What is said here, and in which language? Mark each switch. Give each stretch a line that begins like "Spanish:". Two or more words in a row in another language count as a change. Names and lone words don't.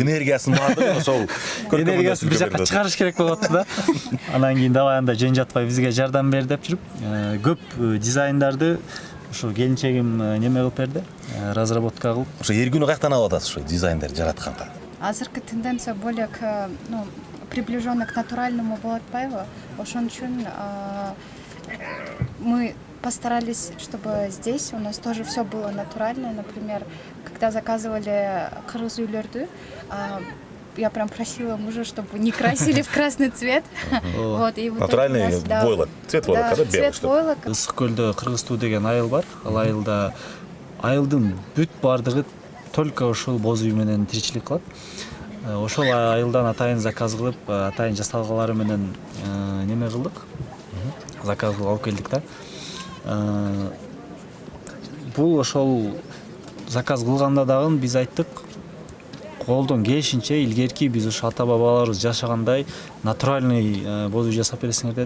Kyrgyz: Энергиясын баардыгын ошол энергиясын бир жакка чыгарыш керек болуп атты да. Анан кийин давай анда жөн жатпай бизге жардам бер деп жүрүп, көп дизайндарды ошо келинчегим неме кылып берди, разработка кылып. Ошо эр күнү каяктан алып атасыз ошо дизайндер жаратканга?
Russian: Азыркы тенденция более к, приближенно к натуральному
Kyrgyz: болот атпайбы? Ошон үчүн
Russian: мы постарались, чтобы здесь у нас тоже все было натурально. Например, когда заказывали
Kyrgyz: кыргыз үйлөрдү,
Russian: я прям просила мужа, чтобы не красили в красный цвет. Вот, и натуральный войлок, цвет войлока, да, белый. Цвет войлока.
Kyrgyz: Ысык көлдө Кыргыз туу деген айыл бар. Ал айылда айылдын бүт бардыгы только ошол боз үй менен тиричилик кылат. Ошол айылдан атайын заказ кылып, атайын жасалгалары менен неме кылдык. Заказ кылып алып келдик да. Бул ошол заказ кылганда дагы биз айттык, колдон келишинче илгерки биз ушу ата бабаларыбыз жашагандай натуральный боз үй жасап бересиңер дедик.